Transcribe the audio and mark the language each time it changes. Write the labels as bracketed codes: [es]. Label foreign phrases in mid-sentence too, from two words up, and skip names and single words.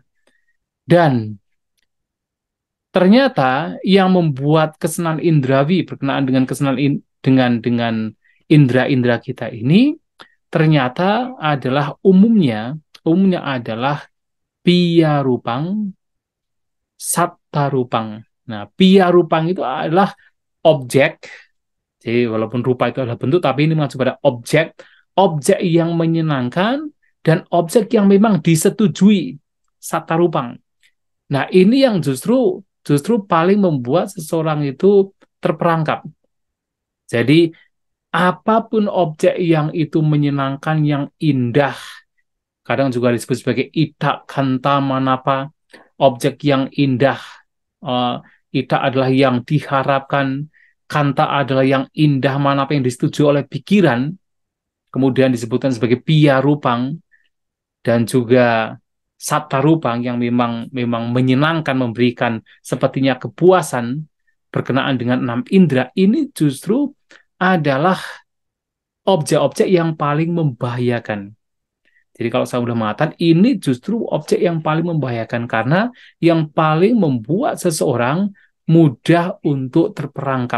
[id] Dan ternyata yang membuat kesenangan indrawi berkenaan dengan kesenangan dengan indera-indera kita ini ternyata adalah umumnya adalah [pi] piya rupang, satta rupang. [id] Nah, [pi] piya rupang [id] itu adalah objek. Jadi walaupun rupa itu adalah bentuk, tapi ini mengacu pada objek, objek yang menyenangkan dan objek yang memang disetujui, [pi] satta rupang. [id] Nah, ini yang justru paling membuat seseorang itu terperangkap. Jadi apapun objek yang itu menyenangkan, yang indah, kadang juga disebut sebagai [pi] ita kanta manapa, [id] objek yang indah. Ita adalah yang diharapkan, kanta adalah yang indah manapa yang disetujui oleh pikiran, kemudian disebutkan sebagai [pi] piya rupang, [id] dan juga [pi] satta rupang [id] yang memang menyenangkan, memberikan sepertinya kepuasan berkenaan dengan 6 indera. Ini justru adalah objek-objek yang paling membahayakan. Jadi kalau saya sudah mengatakan, ini justru objek yang paling membahayakan karena yang paling membuat seseorang mudah untuk terperangkap.